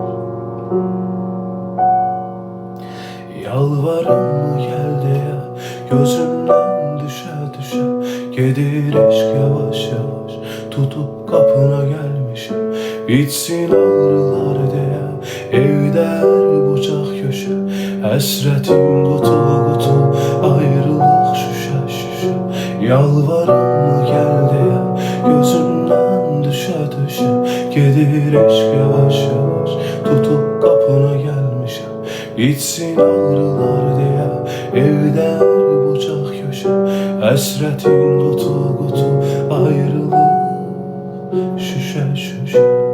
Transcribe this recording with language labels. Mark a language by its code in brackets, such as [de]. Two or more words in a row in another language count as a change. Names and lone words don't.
[tr] Yalvarım mı gel deyə gözümden düşe düşe. Gedir eşq yavaş yavaş tutup kapına gelmişim. Bitsin ağrılar deyə evde her bucaq köşe. [az] Həsrətim qutu qutu ayrılıq şüşə şüşə. [tr] Yalvarım mı gözünden düşe düşe. Gedir eşk yavaş yavaş, tutup kapına gelmişim. Bitsin ağrılar diye evden bucak köşe. Hasretin kutu kutu, ayrılık şüşe şüşe.